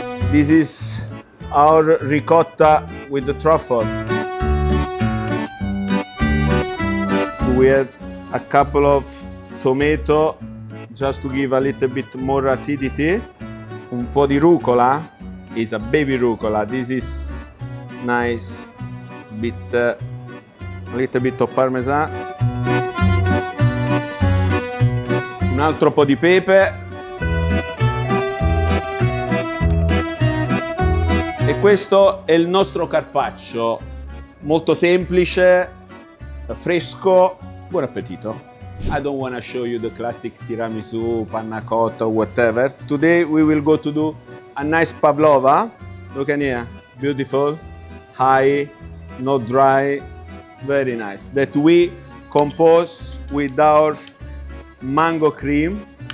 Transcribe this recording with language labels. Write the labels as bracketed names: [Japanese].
[English] This is our ricotta with the truffle. We add a couple of tomato just to give a little bit more acidity. [Italian] Un po' di rucola, [English] is a baby rucola. This is nice bit, a little bit of parmesan. [Italian] Un altro po' di pepe. E questo è il nostro carpaccio, molto semplice, fresco. Buon appetito. [English] I don't want to show you the classic tiramisu, panna cotta, whatever. Today we will go to do a nice pavlova. Look at here, beautiful, high, not dry, very nice. That we compose with our mango cream.